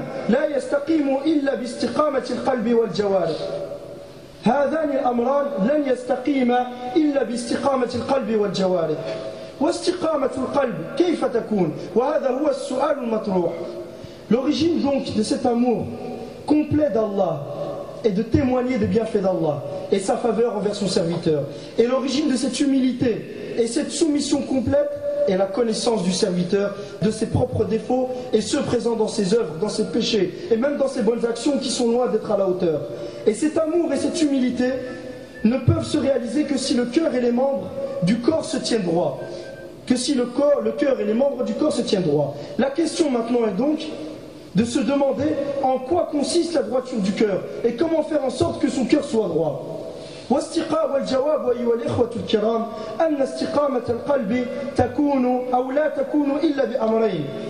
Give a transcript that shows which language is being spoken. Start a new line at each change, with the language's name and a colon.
Arabic: لا يستقيم إلا باستقامة القلب والجوارح هذان الأمران لن يستقيم إلا باستقامة القلب والجوارح واستقامة القلب كيف تكون وهذا هو السؤال المطروح
French: l'origine donc de cet amour complet d'Allah est de témoigner des bienfaits d'Allah et sa faveur envers son serviteur. Et l'origine de cette humilité et cette soumission complète est la connaissance du serviteur de ses propres défauts et ceux présents dans ses œuvres, dans ses péchés et même dans ses bonnes actions qui sont loin d'être à la hauteur. Et cet amour et cette humilité ne peuvent se réaliser que si le cœur et les membres du corps se tiennent droit. Que si le cœur et les membres du corps se tiennent droit. La question maintenant est donc de se demander en quoi consiste la droiture du cœur et comment faire en sorte que son cœur soit droit.
Arabic: واستقامة الجواب أيها الإخوة الكرام أن استقامة القلب تكون أو لا تكون إلا بأمرين.